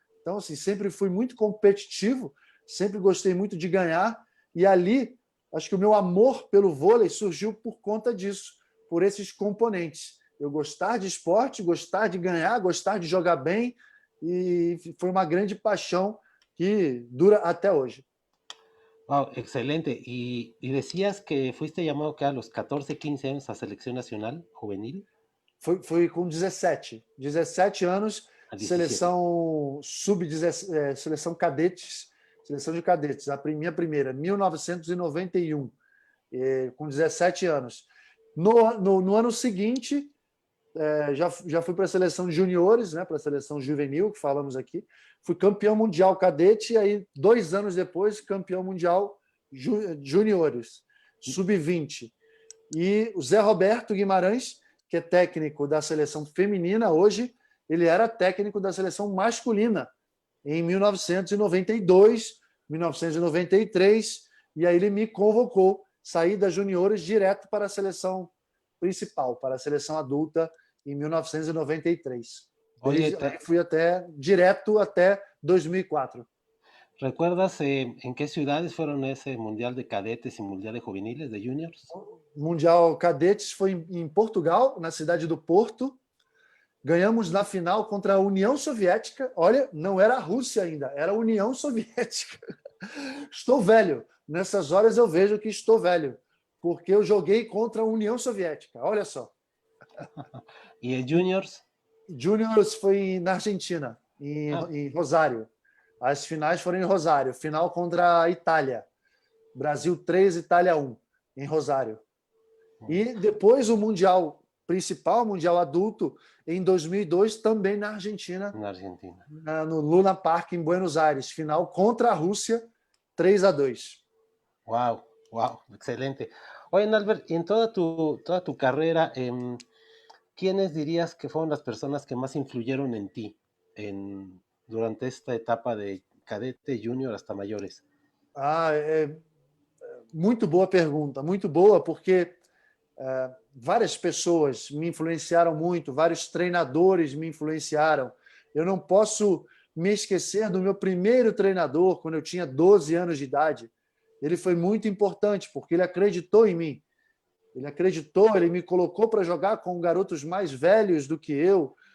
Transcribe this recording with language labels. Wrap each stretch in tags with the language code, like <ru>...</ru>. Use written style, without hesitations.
<pt>Então, assim, sempre fui muito competitivo, sempre gostei muito de ganhar, e ali acho que o meu amor pelo vôlei surgiu por conta disso, por esses componentes. Eu gostar de esporte, gostar de ganhar, gostar de jogar bem, e foi uma grande paixão que dura até hoje.</pt> <es>Wow, excelente. Y decías que fuiste llamado que a los 14, 15 años a selección nacional juvenil.</es> <pt>Foi com 17 anos,</pt> <es>A 17.</es> <pt>seleção seleção cadetes, seleção de cadetes, a minha primeira, 1991, com 17 anos. No ano seguinte, já fui para a seleção de juniores, né, para a seleção juvenil, que falamos aqui. Fui campeão mundial cadete, e aí, 2 anos depois, campeão mundial juniores, sub-20. E o Zé Roberto Guimarães, que é técnico da seleção feminina hoje, ele era técnico da seleção masculina em 1992, 1993, e aí ele me convocou, saí das juniores direto para a seleção principal, para a seleção adulta, em 1993.</pt> <es>Oye,</es> <pt>Desde aí fui direto até 2004.</pt> <es>¿recuerdas en qué ciudades fueron ese Mundial de Cadetes y Mundial de Juveniles, de Juniors?</es> <pt>O Mundial Cadetes foi em Portugal, na cidade do Porto. Ganhamos na final contra a União Soviética. Olha, não era a Rússia ainda, era a União Soviética. Estou velho. Nessas horas eu vejo que estou velho, porque eu joguei contra a União Soviética. Olha só.</pt> <es>¿Y el Juniors?</es> <pt>Juniors foi na Argentina, em Rosário. As finais foram em Rosário. Final contra a Itália. Brasil 3, Itália 1, em Rosário. E depois o Mundial principal, o Mundial adulto, em 2002, também na Argentina. Na Argentina. No Luna Park, em Buenos Aires. Final contra a Rússia, 3-2.</pt> <es>Wow, wow, excelente. Oye, Albert, y en toda tu carrera, ¿quiénes dirías que fueron las personas que más influyeron en ti durante esta etapa de cadete, junior hasta mayores?</es> <pt>Muito boa pergunta, muito boa, porque várias pessoas me influenciaram muito, vários treinadores me influenciaram. Eu não posso me esquecer do meu primeiro treinador, quando eu tinha 12 anos de idade. Ele foi muito importante, porque ele acreditou em mim. Ele acreditou, ele me colocou para jogar com garotos mais velhos do que eu.</pt>